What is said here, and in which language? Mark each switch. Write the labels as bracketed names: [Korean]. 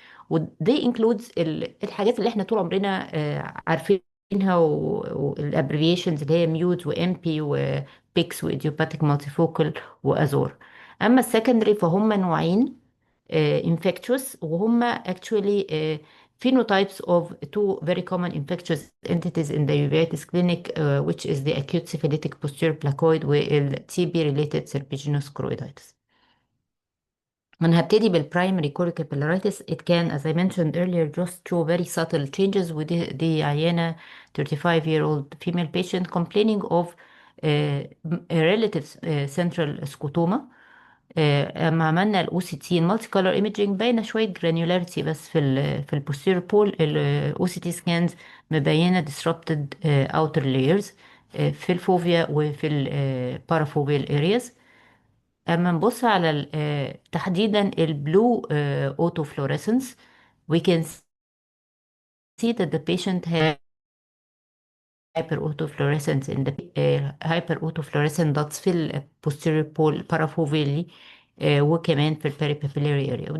[Arabic] ودي includes الحاجات اللي احنا طول عمرنا عارفينها، والابريفيشنز اللي هي ميوت وام بي وبيكس وايديوباتيك مالتيفوكال وازور. اما السكندري فهم نوعين [English] infectious، وهم actually phenotypes of two very common infectious entities in the uveitis clinic, which is the acute syphilitic posterior placoid [Arabic] وال [English] TB related serpiginous choroiditis. [Arabic] أنا هبتدي بالبرايمري choriocapillaриtis. [English] It can, as I mentioned earlier, just show very subtle changes. [Arabic] ودي عيانة [English] 35-year-old female patient complaining of a relative central scotoma. [Arabic] اما عملنا الاو سي تي المالتي كولر ايميجينج باينه شويه جرانيولاريتي، بس في البوستيريور بول الاو سي تي سكانز مبينه [English] disrupted outer layers [Arabic] في الفوفيا وفي البارافوفيال ارياز. اما نبص على تحديدا البلو اوتو فلوريسنس [English] we can see that the patient has hyperautofluorescence in the hyperautofluorescent dots [Arabic] في ال [English] posterior pole parafoveally [Arabic] وكمان في ال [English] peripapillary area.